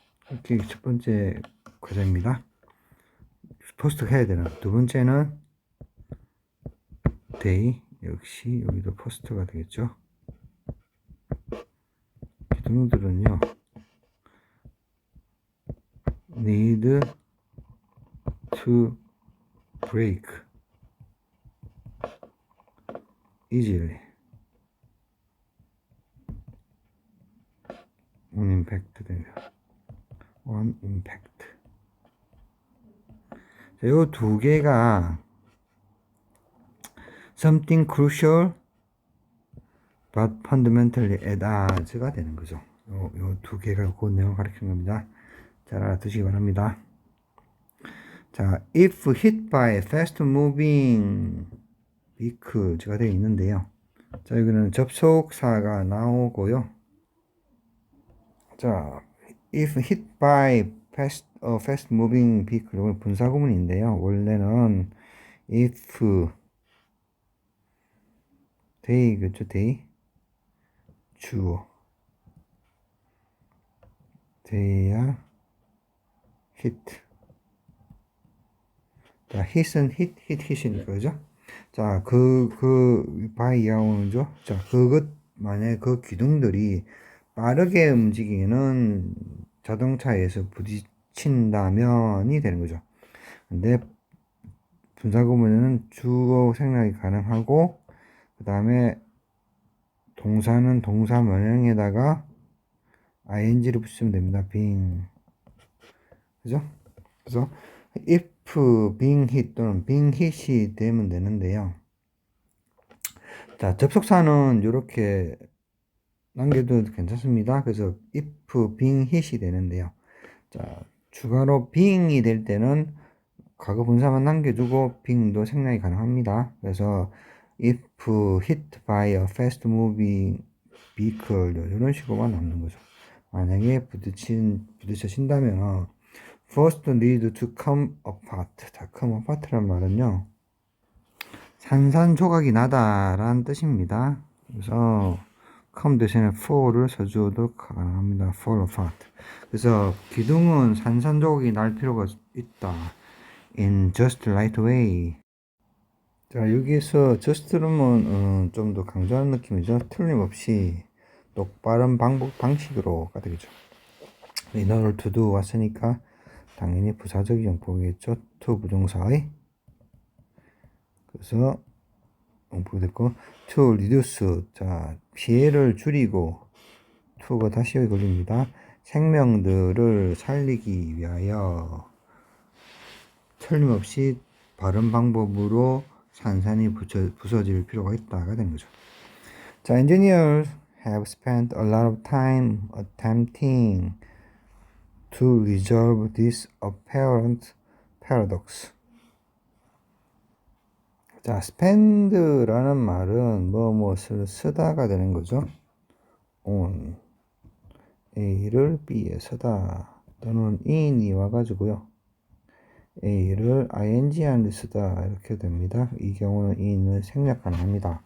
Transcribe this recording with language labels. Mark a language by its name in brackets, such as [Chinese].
[Korean] 이렇게 첫 번째 과정입니다. 포스트 해야 되는. 두 번째는 they 역시 여기도 포스트가 되겠죠. 기둥들은요 [English] need to break easily on impact 됩니다. on impact. [Korean] 자, 요 두 개가 [English] something crucial but fundamentally at odds [Korean] 가 되는 거죠. 요 두 개가 그 내용을 가리키는 겁니다. 잘 알아두시기 바랍니다. [English] 자, if hit by fast moving vehicle가 되어 있는데요. [Korean] 자, 여기는 접속사가 나오고요. [English] 자, if hit by fast moving vehicle [Korean] 분사 구문인데요. 원래는 [English] if they [Korean] 그죠? [English] they 주어 they야 hit. [Korean] 자, hit은 hit이니까 그죠? 자, by 야오는죠. 자, 만약에 그 기둥들이 빠르게 움직이는 자동차에서 부딪힌다면이 되는 거죠. 근데 분사구문에는 주어 생략이 가능하고, 그 다음에 동사는 동사 원형에다가 ing를 붙이면 됩니다. [English] being. 그죠? 그래서 if being hit 또는 being hit이 되면 되는데요. [Korean] 자, 접속사는 이렇게 남겨도 괜찮습니다. 그래서 [English] if being hit [Korean] 이 되는데요. 자, 추가로 being이 될 때는 과거 분사만 남겨주고 being도 생략이 가능합니다. [English] 그래서 if hit by a fast moving vehicle [Korean] 이런 식으로만 남는 거죠. 만약에 부딪혀진다면 [English] first need to come apart. [Korean] 자, come apart란 말은요, 산산조각이 나다라는 뜻입니다. 그래서 come 대신에 fall을 써줘도 가능합니다. [English] fall apart. [Korean] 그래서 기둥은 산산조각이 날 필요가 있다. [English] in just right way. [Korean] 자, 여기서 just는 좀 더 강조하는 느낌이죠. 틀림없이 똑바른 방식으로가 되겠죠. [English] in order to do [Korean] 왔으니까 당연히 부사적 용법이겠죠. to 부동사의. 그래서 용법이 됐고, [English] to reduce. [Korean] 자, 피해를 줄이고, to가 다시 여기 걸립니다. 생명들을 살리기 위하여 틀림없이 바른 방법으로 산산이 부서질 필요가 있다가 된 거죠. [English] 자, engineers have spent a lot of time attempting to resolve this apparent paradox. [Korean] 자, spend라는 말은 무엇을 쓰다가 되는 거죠. on A를 B에 쓰다 또는 in이 와가지고요. A를 ing 안에 쓰다 이렇게 됩니다. 이 경우는 in을 생략 가능합니다.